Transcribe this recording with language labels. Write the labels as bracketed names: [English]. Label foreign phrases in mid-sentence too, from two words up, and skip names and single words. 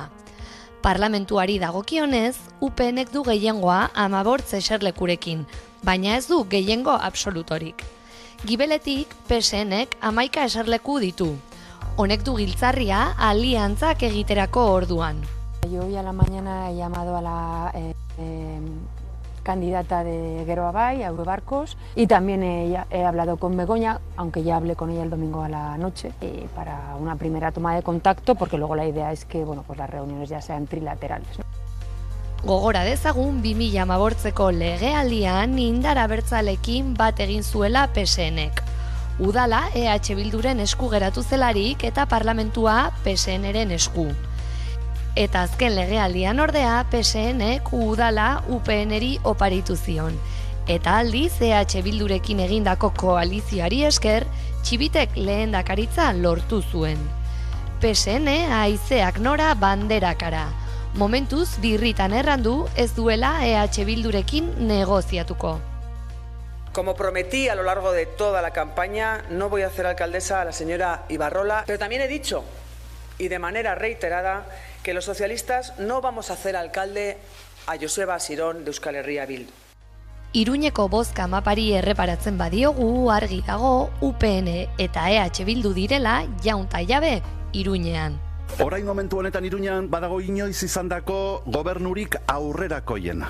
[Basque] Parlamentuari dagokionez, UPNek du gehiengoa 15 eserlekurekin, baina ez du gehiengo absolutorik. Gibeletik, PSNek 11 eserleku ditu. Honek du giltzarria aliantzak egiterako orduan. [Spanish] Yo hoy a la mañana he llamado a la candidata de Geroa Bai, a Eurobarcos, y también he hablado con Begoña, aunque ya hablé con ella el domingo a la noche, para una primera toma de contacto, porque luego la idea es que bueno, pues las reuniones ya sean trilaterales, ¿no? [Basque] Gogora dezagun 2015ko legealdian indar abertzalekin bat egin zuela PSNek. Udala EH Bilduren esku geratu zelarik eta parlamentua PSNren esku. Eta azken legealdian ordea PSNek udala UPNri oparitu zion. Eta aldiz EH Bildurekin egindako koalizioari esker, Txibitek lehendakaritza lortu zuen. PSN haizeak nora banderakara. Momentuz birritan errandu ez duela EH Bildurekin negoziatuko. [Spanish] Como prometí a lo largo de toda la campaña, no voy a hacer alcaldesa a la señora Ibarrola, pero también he dicho, y de manera reiterada, que los socialistas no vamos a hacer alcalde a Joseba Asirón de Euskal Herria Bildu. [Basque] Iruñeko bozka mapari erreparatzen badiogu argi dago UPN eta EH Bildu direla jaunta jabe Iruñean. Orain momentu honetan Iruñan badago inoiz izandako gobernurik aurrerakoiena.